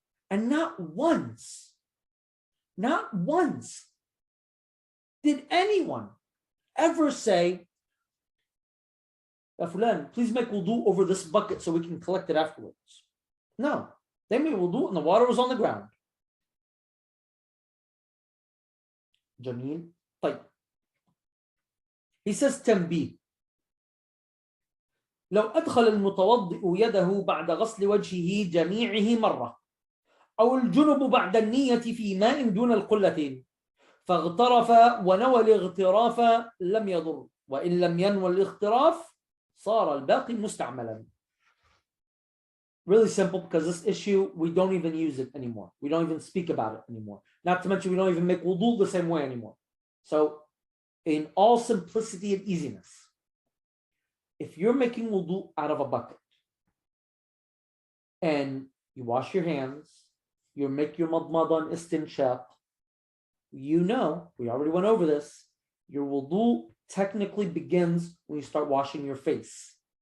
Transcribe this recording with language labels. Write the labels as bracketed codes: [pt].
[en] And not once did anyone ever say, Fulan, please make wudu over this bucket so we can collect it afterwards. No, they made wudu and the water was on the ground. [ar] Jameel. طيب. [en] He says تنبيه. [ar] لو أدخل المتوضئ يده بعد غسل وجهه جميعه مرة أو الجنب بعد النية في ماء دون القلتين فاغترف ونوى الاغتراف لم يضر وإن لم ينوى الاغتراف صار الباقي مستعملا. [en] Really simple, because this issue, we don't even use it anymore. We don't even speak about it anymore. Not to mention, we don't even make wudu the same way anymore. So, in all simplicity and easiness, if you're making wudu out of a bucket and you wash your hands, you make your madmada and istinshaq, you know, we already went over this, your wudu technically begins when you start washing your face.